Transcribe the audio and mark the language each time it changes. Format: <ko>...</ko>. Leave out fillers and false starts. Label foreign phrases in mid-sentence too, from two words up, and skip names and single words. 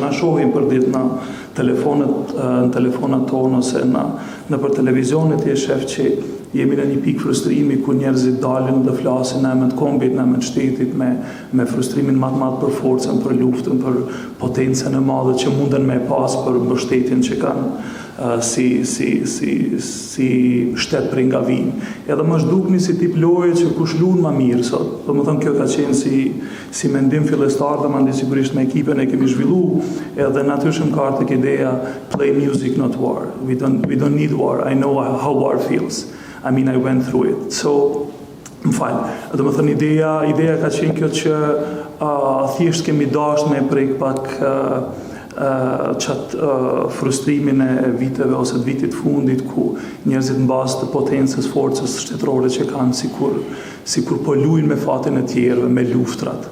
<sq>na shohim për ditë në telefonat tonë ose në për televizionet, je shef që jemi në një pikë frustrimi ku njerëzit dalin dhe flasin në emër të kombit, në emër të shtetit, me frustrimin më të madh për forcën, për luftën, për potencën e madhe që munden me pas për mbështetjen që kanë si shtet prej nga vinë. Edhe më zhdukni si tip loje që kush luan më mirë sot. Domethënë kjo ka qenë si mendim fillestar dhe mandej sigurisht me ekipin e kemi zhvilluar, edhe natyrshëm ka ardhur tek ideja Play Music, Not War.</sq> <en>We don't need war. I know how war feels. I mean, I went through it. So,</en> <sq>më fal. Domethënë ideja ka qenë kjo që thjesht kemi dashur me prek pak frustrimin e viteve ose të vitit fundit ku njerëzit mbas të potencës, forcës shtetërore që kanë sikur po luajnë me fatin e tjerëve, me luftrat.</sq>